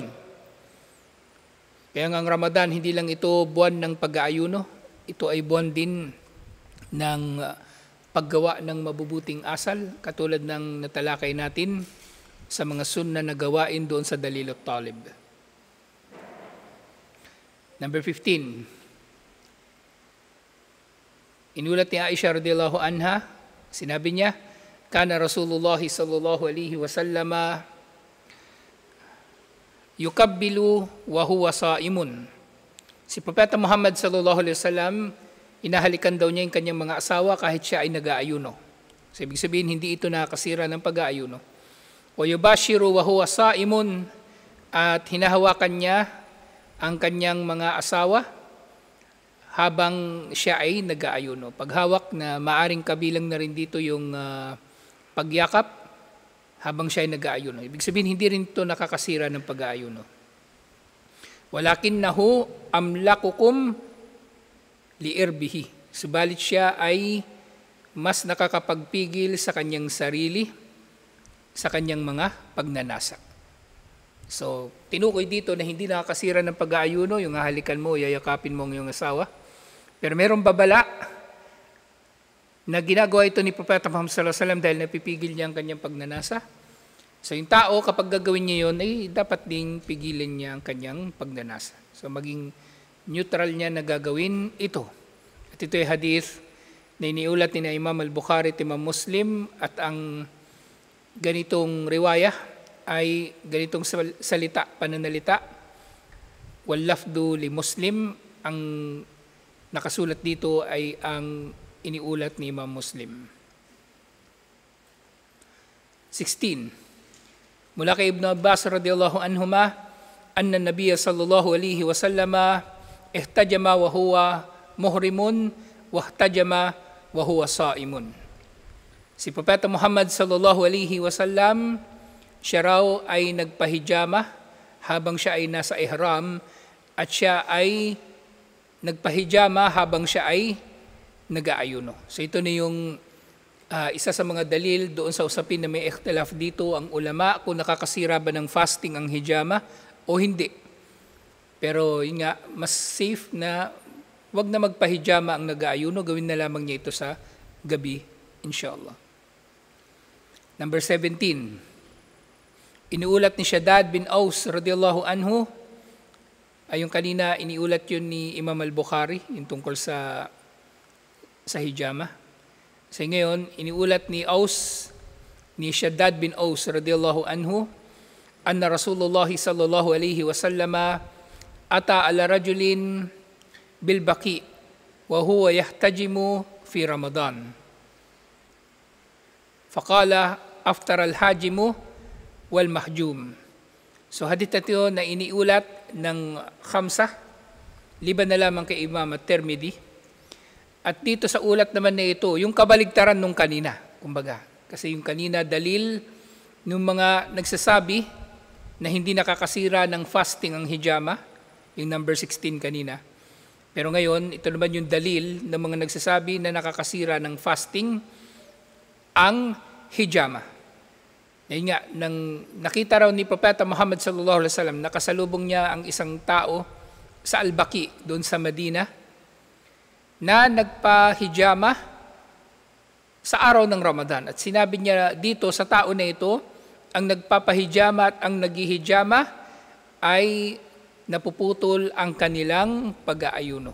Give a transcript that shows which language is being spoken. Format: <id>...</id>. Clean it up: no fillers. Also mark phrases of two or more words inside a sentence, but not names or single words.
<tl>Kaya nga ang Ramadan, hindi lang ito buwan ng pag-aayuno, ito ay buwan din ng paggawa ng mabubuting asal, katulad ng natalakay natin sa mga sunna na gawain doon sa Dalil at-Talib. Number 15. Inulat ni Aisha</tl> <ar>رضي الله عنها,</ar> <tl>sinabi niya,</tl> <ar>"كان رسول الله صلى الله عليه وسلم يقبل وهو صائم."</ar> <tl>Si Propeta Muhammad</tl> <ar>صلى الله عليه وسلم,</ar> <tl>inahalikan daw niya yung kanyang mga asawa kahit siya ay nag-aayuno. So, ibig sabihin, hindi ito nakasira ng pag-aayuno.</tl> <ar>ويباشر وهو صائم,</ar> <tl>at hinahawakan niya ang kanyang mga asawa habang siya ay nag-aayuno. Paghawak na maaring kabilang na rin dito yung pagyakap habang siya ay nag-aayuno. Ibig sabihin, hindi rin ito nakakasira ng pag-aayuno.</tl> <ar>ولكنه أملككم لإربه.</ar> <tl>Subalit siya ay mas nakakapagpigil sa kanyang sarili, sa kanyang mga pagnanasa. So, tinukoy dito na hindi nakakasira ng pag-aayuno, yung hahalikan mo, yayakapin mo ang iyong asawa. Pero mayroong babala na ginagawa ito ni Propeta Muhammad</tl> <ar>صلى الله عليه وسلم</ar> <tl>dahil napipigil niya ang kanyang pagnanasa. So, yung tao, kapag gagawin niya yun, ay dapat ding pigilan niya ang kanyang pagnanasa. So, maging neutral niya na gagawin ito. At ito ay hadith na iniulat ni Imam al-Bukhari at Imam Muslim, at ang ganitong riwayah ay ganitong salita, pananalita.</tl> <ar>واللفظ لمسلم,</ar> <tl>ang nakasulat dito ay ang iniulat ni Imam Muslim. 16. Mula kay</tl> <ar>Ibn Abbas رضي الله عنهما أن النبي صلى الله عليه وسلم احتجم وهو محرم واحتجم وهو صائم.</ar> <tl>Si Propeta Muhammad</tl> <ar>صلى الله عليه وسلم,</ar> <tl>siya raw ay nagpahijama habang siya ay nasa ihram, at siya ay nagpahijama habang siya ay nag-aayuno. So ito na yung isa sa mga dalil doon sa usapin na may ikhtilaf dito ang ulama kung nakakasira ba ng fasting ang hijama o hindi. Pero yun nga, mas safe na wag na magpahijama ang nag-aayuno, gawin na lamang niya ito sa gabi, inshallah. Number 17, iniulat ni Shaddad bin Aus</tl> <ar>رضي الله عنه,</ar> <tl>ay yung kanina iniulat yun ni Imam al-Bukhari, yung tungkol sa hijama. So ngayon, iniulat ni</tl> <ar>Shaddad bin Aus رضي الله عنه أن رسول الله صلى الله عليه وسلم أتى على رجل بالبقيع وهو يحتجم في رمضان. فقال أفطر الحاجم والمحجوم.</ar> <tl>So hadith na ito na iniulat ng khamsah, liban na lamang kay Imam at-Tirmidhi. At dito sa ulat naman na ito, yung kabaligtaran nung kanina, kumbaga. Kasi yung kanina dalil ng mga nagsasabi na hindi nakakasira ng fasting ang hijama, yung number 16 kanina. Pero ngayon, ito naman yung dalil ng mga nagsasabi na nakakasira ng fasting ang hijama. Ngayon nga, nang nakita raw ni Propeta Muhammad</tl> <ar>صلى الله عليه وسلم,</ar> <tl>nakasalubong niya ang isang tao sa Al-Baqi, doon sa Madina, na nagpa-hijama sa araw ng Ramadan. At sinabi niya dito sa tao na ito, ang nagpapahijama at ang naghihijama ay napuputol ang kanilang pag-aayuno.</tl>